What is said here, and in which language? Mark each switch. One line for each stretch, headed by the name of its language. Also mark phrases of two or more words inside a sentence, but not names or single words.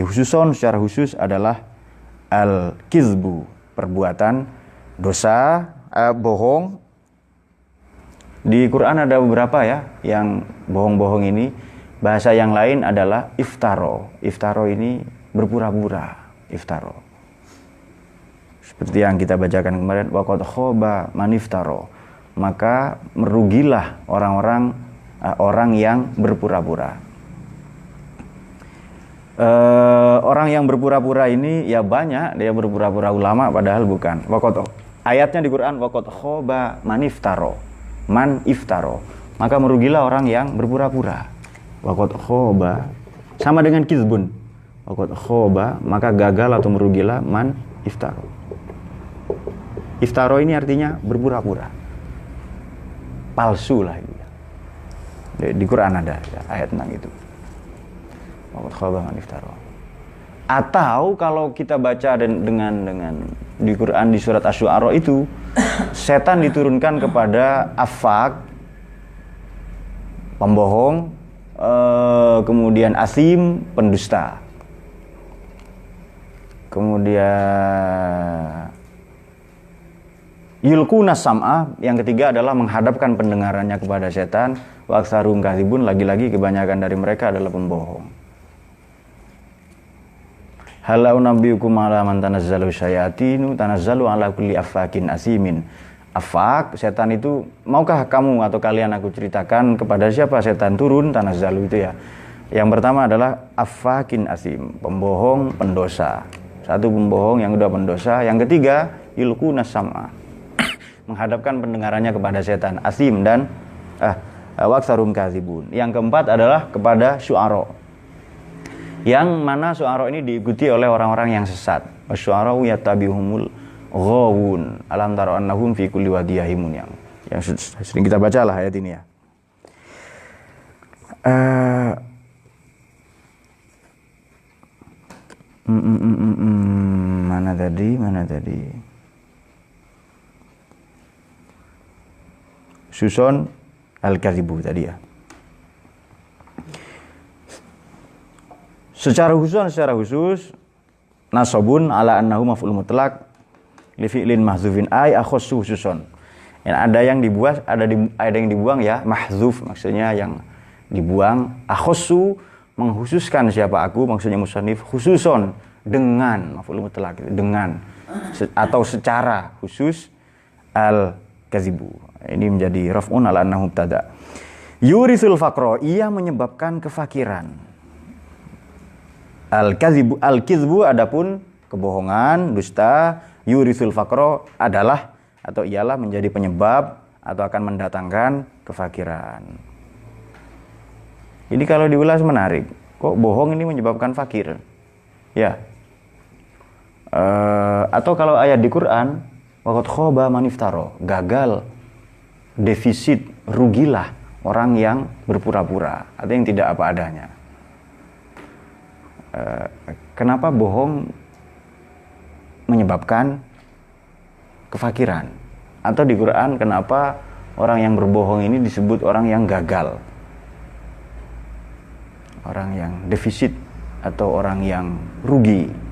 Indonesian: Khususon, secara khusus adalah al-kizbu, perbuatan dosa, bohong. Di Quran ada beberapa ya yang bohong-bohong ini. Bahasa yang lain adalah iftaro. Iftaro ini berpura-pura, iftaro. Seperti yang kita bacakan kemarin,
Arabic: وقد خاب من افترى.
Indonesian: Maka merugilah orang yang berpura-pura. Orang yang berpura-pura ini ya banyak, dia berpura-pura ulama padahal bukan. Ayatnya di Quran,
Arabic: وقد خاب من افترى. من افترى,
Indonesian: maka merugilah orang yang berpura-pura.
Arabic: وقد خاب,
Indonesian: sama dengan kizbun.
Arabic: وقد خاب,
Indonesian: maka gagal atau merugilah
Arabic: من افترى.
Indonesian: Iftaro ini artinya berpura-pura, palsu lah itu. Di Quran ada ya, ayat tentang itu.
Arabic: وقد خاب من افترى.
Indonesian: Atau kalau kita baca dengan di Quran di surat Asy-Syu'ara itu setan diturunkan kepada afak, pembohong, kemudian asim, pendusta. Kemudian
Arabic: يلقون السمع,
Indonesian: yang ketiga adalah menghadapkan pendengarannya kepada setan.
Arabic: وأكثرهم كاذبون,
Indonesian: lagi-lagi kebanyakan dari mereka adalah pembohong.
Arabic: هل أنبئكم على من تنزل الشياطين تنزل على كل أفاك أثيم.
Indonesian: Afak, setan itu, maukah kamu atau kalian aku ceritakan kepada siapa setan turun? Tanazzalu itu ya. Yang pertama adalah
Arabic: أفاك أثيم,
Indonesian: pembohong, pendosa. Satu pembohong, yang kedua pendosa, yang ketiga
Arabic: يلقون السمع,
Indonesian: menghadapkan pendengarannya kepada setan, asim dan
Arabic: وأكثرهم كاذبون.
Indonesian: Yang keempat adalah kepada syu'ara, yang mana syu'ara ini diikuti oleh orang-orang yang sesat.
Arabic: والشعراء يتبعهم الغاوون ألم تر أنهم في كل وادٍ يهيمون,
Indonesian: yang sering kita baca lah ayat ini ya. Mana tadi Susun al-kadzibu tadi ya. Secara khusus
Arabic: نصب على أنه مفعول مطلق لفعل محذوف أي أخص خصوصا.
Indonesian: Ada yang dibuang, ada yang dibuang ya, mahdzuf maksudnya yang dibuang, akhassu mengkhususkan siapa aku, maksudnya musannif, khususon dengan,
Arabic: مفعول مطلق
Indonesian: dengan atau secara khusus al-kadzibu. Ini menjadi
Arabic: رفع على أنه مبتدأ. يورث الفقر,
Indonesian: ia menyebabkan kefakiran. Al-kizbu adapun kebohongan, dusta.
Arabic: يورث الفقر
Indonesian: adalah atau ialah menjadi penyebab atau akan mendatangkan kefakiran. Ini kalau diulas menarik. Kok bohong ini menyebabkan fakir? Ya. Atau kalau ayat di Quran,
Arabic: وقد خاب من افترى,
Indonesian: gagal, defisit, rugilah orang yang berpura-pura atau yang tidak apa adanya. Kenapa bohong menyebabkan kefakiran? Atau di Quran kenapa orang yang berbohong ini disebut orang yang gagal, orang yang defisit atau orang yang rugi?